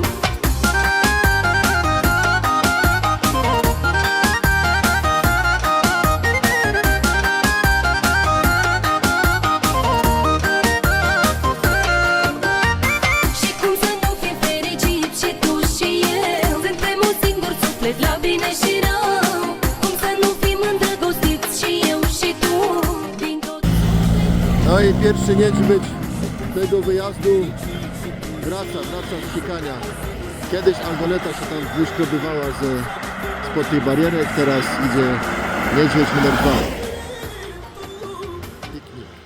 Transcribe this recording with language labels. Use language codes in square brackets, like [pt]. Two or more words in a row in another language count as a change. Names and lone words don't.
[ro] Și cum să nu fim fericiți și tu și eu, suntem un singur suflet la bine și rău. Cum să nu fim îndrăgostiți și eu și tu, din tot. [pl] No i pierwszy niedźwiedź tego wyjazdu wraca z sikania. Kiedyś Aldoneta się tam wyszkrobywała spod tej barierek, teraz idzie niedźwiedź numer 2. Piknik.